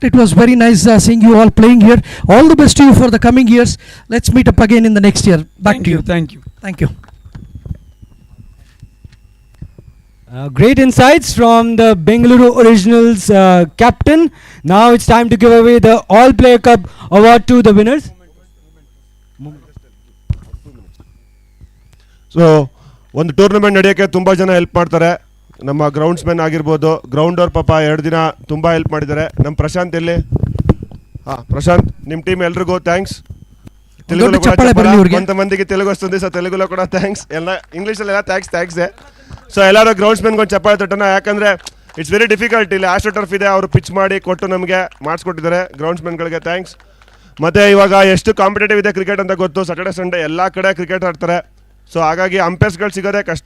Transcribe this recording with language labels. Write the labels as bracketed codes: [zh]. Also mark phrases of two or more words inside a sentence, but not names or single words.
[en] It was very nice seeing you all playing here. All the best to you for the coming years. Let's meet up again in the next year. Back to you. Thank you. Thank you. Great insights from the Bengaluru Originals captain. Now it's time to give away the All Player Cup award to the winners. [kn] ಸೊ ಒಂದು ಟೂರ್ನಮೆಂಟ್ ನಡೆಯೋಕ್ಕೆ ತುಂಬ ಜನ ಹೆಲ್ಪ್ ಮಾಡ್ತಾರೆ. ನಮ್ಮ ಗ್ರೌಂಡ್ಸ್ಮನ್ ಆಗಿರ್ಬೋದು, ಗ್ರೌಂಡವ್ರ ಪಾಪ 2 ದಿನ ತುಂಬ ಹೆಲ್ಪ್ ಮಾಡಿದ್ದಾರೆ. ನಮ್ಮ ಪ್ರಶಾಂತ್ ಎಲ್ಲಿ? ಹಾಂ, ಪ್ರಶಾಂತ್, ನಿಮ್ಮ ಟೀಮ್ ಎಲ್ರಿಗೂ ಥ್ಯಾಂಕ್ಸ್. [te] తెలుగులో కూడా కొంతమందికి తెలుగు వస్తుంది, సో తెలుగులో కూడా థ్యాంక్స్. [kn] ಎಲ್ಲ ಇಂಗ್ಲೀಷಲ್ಲಿ ಎಲ್ಲ ಥ್ಯಾಂಕ್ಸೇ. ಸೊ ಎಲ್ಲರೂ ಗ್ರೌಂಡ್ಸ್ಮನ್ಗೆ ಒಂದು ಚಪ್ಪಾಳೆ ತಟ್ಟೋಣ, ಯಾಕಂದರೆ [en] it's very difficult. [kn] ಇಲ್ಲಿ [en] astro turf [kn] ಇದೆ, ಅವರು ಪಿಚ್ ಮಾಡಿ ಕೊಟ್ಟು ನಮಗೆ ಮಾಡಿಸ್ಕೊಟ್ಟಿದ್ದಾರೆ. ಗ್ರೌಂಡ್ಸ್ಮನ್ಗಳಿಗೆ ಥ್ಯಾಂಕ್ಸ್. ಮತ್ತು ಇವಾಗ ಎಷ್ಟು ಕಾಂಪಿಟೇಟಿವ್ ಇದೆ ಕ್ರಿಕೆಟ್ ಅಂತ ಗೊತ್ತು. ಸ್ಯಾಟರ್ಡೆ ಸಂಡೇ ಎಲ್ಲ ಕಡೆ ಕ್ರಿಕೆಟ್ ಆಡ್ತಾರೆ. ಸೊ ಹಾಗಾಗಿ ಅಂಪೈರ್ಸ್ಗಳು ಸಿಗೋದೇ ಕಷ್ಟ.